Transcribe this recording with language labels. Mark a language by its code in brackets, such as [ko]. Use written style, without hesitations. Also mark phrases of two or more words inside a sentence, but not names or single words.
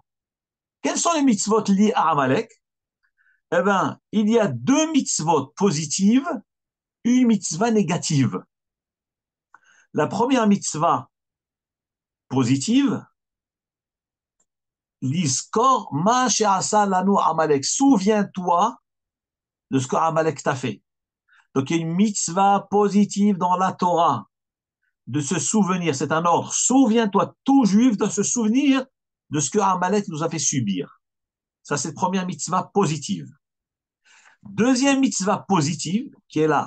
[fr] Quels sont les mitzvot liés à Amalek? Eh bien, il y a 2 mitzvot positives, une mitzvah négative. La première mitzvah positive, [he] זכור מה שעשה לנו עמלק. [fr] Souviens-toi de ce que Amalek t'a fait. Donc, il y a une mitzvah positive dans la Torah de se souvenir. C'est un ordre. Souviens-toi, tout juif, de se souvenir de ce que Amalek nous a fait subir. Ça, c'est la première mitzvah positive. Deuxième mitzvah positive qui est là.